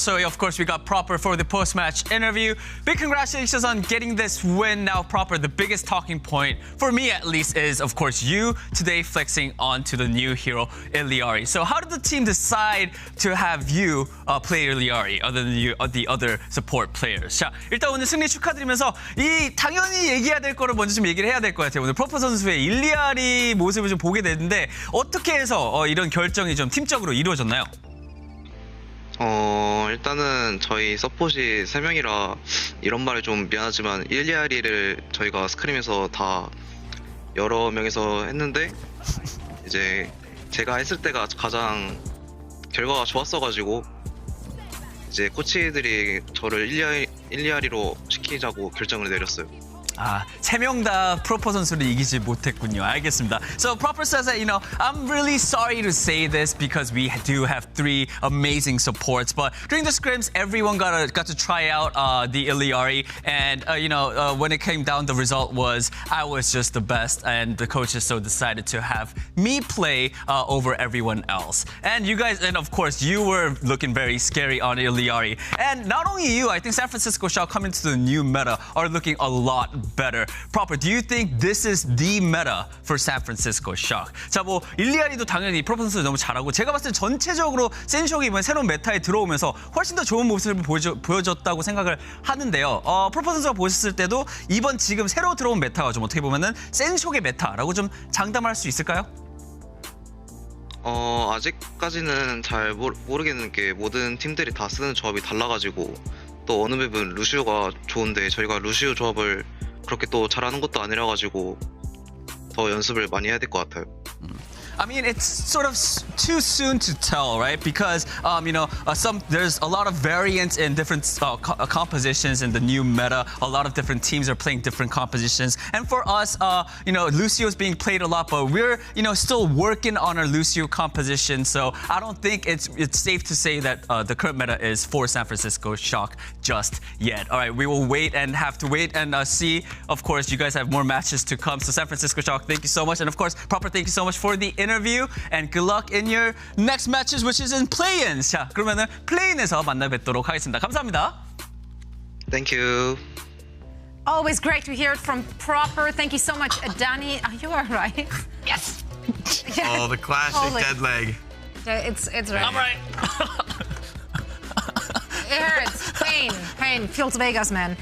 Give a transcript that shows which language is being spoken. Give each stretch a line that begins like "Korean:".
English: So, of course, we got Proper for the post-match interview. Big congratulations on getting this win. Now, Proper, the biggest talking point, for me at least, is, of course, you today flexing onto the new hero, Iliari. So how did the team decide to have you play Iliari other than the other support players?
Korean: 자, 일단 오늘 승리 축하드리면서 당연히 얘기해야 될 거를 먼저 좀 얘기를 해야 될 것 같아요. 오늘 프로퍼 선수의 일리아리 모습을 좀 보게 됐는데 어떻게 해서 이런 결정이 좀 팀적으로 이루어졌나요? 일단은 저희 서폿이 3명이라 이런 말이 좀 미안하지만 일리아리를 저희가 스크림에서 다 여러 명이서 했는데 이제 제가 했을 때가 가장 결과가 좋았어가지고 이제 코치들이 저를 일리아리로 시키자고 결정을 내렸어요. 아, 3명 다 프로퍼 선수를 이기지 못했군요. 알겠습니다.
English: So Proper says that, I'm really sorry to say this because we do have 3 amazing supports, but during the scrims, everyone got to try out the Iliari, and when it came down, the result was I was just the best, and the coaches so decided to have me play over everyone else. And you guys, and of course, you were looking very scary on Iliari. And not only you, I think San Francisco Shock coming to the new meta are looking a lot better. Proper, do you think this is the meta for San Francisco Shock?
Korean: 자, 뭐 일리아리도 당연히 프로퍼 선수 너무 잘하고 제가 봤을 때 전체적으로 센쇼이 이번 새로운 메타에 들어오면서 훨씬 더 좋은 모습을 보여줬다고 생각을 하는데요. 프로퍼 선수가 보셨을 때도 이번 지금 새로 들어온 메타가 좀 어떻게 보면은 센쇼의 메타라고 좀 장담할 수 있을까요? 아직까지는 잘 모르겠는 게 모든 팀들이 다 쓰는 조합이 달라가지고 또 어느 맵은 루시오가 좋은데 저희가 루시오 조합을 그렇게 또 잘하는 것도 아니라 가지고 더 연습을 많이 해야 될 것 같아요.
English: I mean, it's sort of too soon to tell, right? Because, there's a lot of variants in different compositions in the new meta. A lot of different teams are playing different compositions. And for us, Lucio's being played a lot, but we're, still working on our Lucio composition. So I don't think it's safe to say that the current meta is for San Francisco Shock just yet. All right, we will wait and see. Of course, you guys have more matches to come. So San Francisco Shock, thank you so much. And of course, Proper, thank you so much for the interview, and good luck in your next matches, which is in play-ins.
Korean: 자, 그러면은 play-in에서 만나 뵙도록 하겠습니다. 감사합니다.
English: Thank you. Always great to hear it from Proper. Thank you so much, Danny. Are you all right? Yes. Oh, the classic dead leg. It's right. I'm right. It hurts. Pain. Feels Vegas, man.